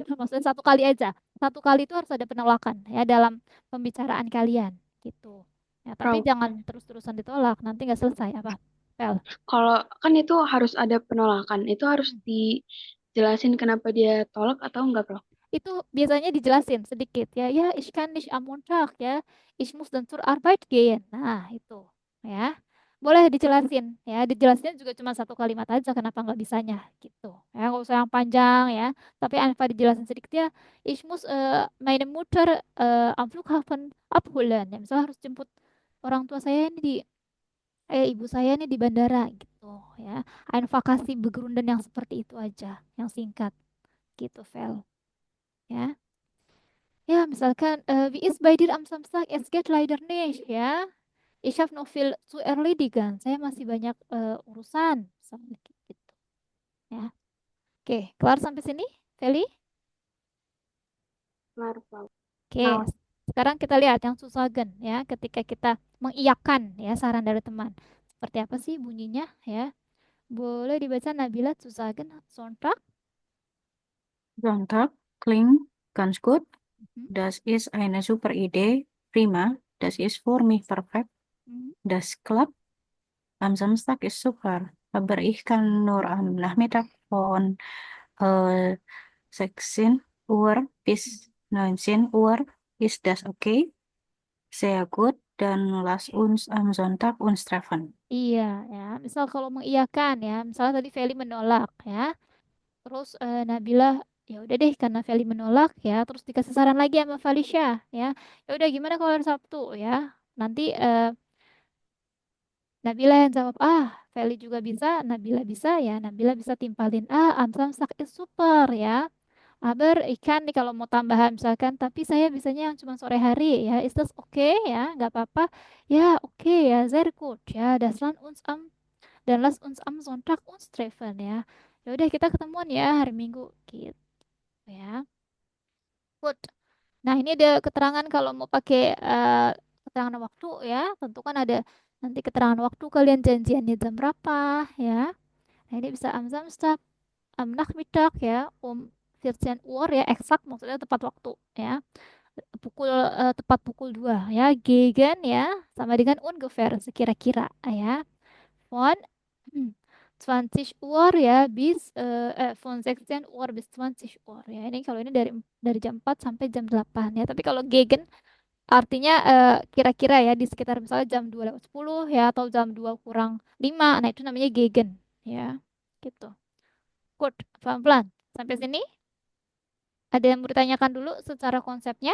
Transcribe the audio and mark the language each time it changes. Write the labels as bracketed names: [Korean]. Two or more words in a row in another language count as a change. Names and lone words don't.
[Indonesian] Maksudnya satu kali aja. Satu kali itu harus ada penolakan, ya, dalam pembicaraan kalian gitu. Ya, tapi Pro. jangan terus-terusan ditolak, nanti nggak selesai apa? Fel. Kalau kan itu harus ada penolakan, itu harus dijelasin kenapa dia tolak atau enggak, Prof? Itu biasanya dijelasin sedikit, ya, ya [German] ich kann nicht am Montag, [Indonesian] ya, [German] ich muss dann zur Arbeit gehen. [Indonesian] Nah itu, ya, boleh dijelasin, ya, dijelasin juga cuma satu kalimat aja kenapa nggak bisanya gitu, ya, nggak usah yang panjang, ya, tapi apa dijelasin sedikit, ya, [German] ich muss meine Mutter am Flughafen abholen, [Indonesian] ya, misalnya harus jemput orang tua saya ini di ibu saya nih di bandara gitu, ya, einfach kasih begrundan yang seperti itu aja, yang singkat gitu, Vel, ya. [German] Ja, misalkan, wie ist bei dir am Samstag? Es geht leider nicht, ya. Ich habe noch viel zu erledigen. [Indonesian] Saya masih banyak urusan, misalnya kayak gitu, ya. Oke, kelar sampai sini, Feli? Kelar, Prof. Oke, sekarang kita lihat yang Susagen, ya. Ketika kita mengiyakan, ya, saran dari teman. Seperti apa sih bunyinya, ya? Boleh dibaca Nabila Susagen Sonntag. [German] Sonntag klingt ganz gut. Mhm. Das ist eine super Idee. Prima. Das ist für mich perfekt. Mhm. Das klappt. Am Samstag ist super. Aber ich kann nur am Nachmittag von äh, 16 Uhr bis 19 Uhr. Ist das okay? Sehr gut. Dann lass uns am Sonntag uns treffen. [Indonesian] Iya, ya. Misal kalau mengiyakan, ya. Misalnya tadi Feli menolak, ya. Terus Nabila, ya udah deh karena Feli menolak, ya, terus dikasih saran lagi sama Falisha, ya. Ya udah gimana kalau hari Sabtu, ya. Nanti Nabila yang jawab, Feli juga bisa, Nabila bisa, ya. Nabila bisa timpalin, [German] am Samstag ist super, [Indonesian] ya. Aber ikan nih kalau mau tambahan misalkan, tapi saya bisanya yang cuma sore hari, ya. [German] Is das okay, [Indonesian] ya? Nggak apa-apa. Ya, oke, ya. [German] Sehr gut, [Indonesian] ya. [German] Dan lass uns am Sonntag uns treffen, [Indonesian] ya. Ya udah kita ketemuan ya hari Minggu gitu, ya. Good. Nah, ini ada keterangan kalau mau pakai keterangan waktu, ya. Tentu kan ada nanti keterangan waktu kalian janjiannya jam berapa, ya. Nah, ini bisa [German] am Samstag, am Nachmittag, [Indonesian] ya, 14 Uhr, ya, eksak maksudnya tepat waktu, ya. Tepat pukul 2, ya. Gegen, ya, sama dengan ungefähr sekira-kira, ya. [German] Von 20 Uhr, ya, von 16 Uhr bis 20 Uhr, [Indonesian] ya. Ini kalau ini dari jam 4 sampai jam 8, ya. Tapi kalau gegen artinya kira-kira, ya, di sekitar misalnya jam 2 lewat 10, ya, atau jam 2 kurang 5. Nah, itu namanya gegen, ya. Gitu. Good. Pelan-pelan. Sampai sini ada yang mau ditanyakan dulu secara konsepnya?